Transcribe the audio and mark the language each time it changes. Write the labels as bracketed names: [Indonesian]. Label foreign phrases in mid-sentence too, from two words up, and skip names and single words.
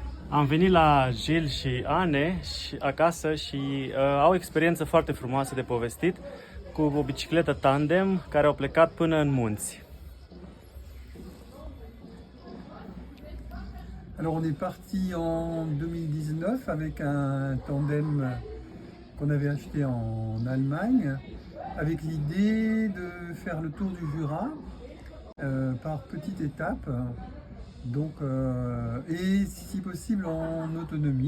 [Romanian] Am venit la Gilles și Ane acasă și au o experiență foarte frumoasă de povestit cu o bicicletă tandem care au plecat până în munți. [French] Alors on est parti en 2019 avec un tandem qu'on avait acheté en Allemagne avec l'idée de faire le tour du Jura par petites étapes donc, et si possible en autonomie.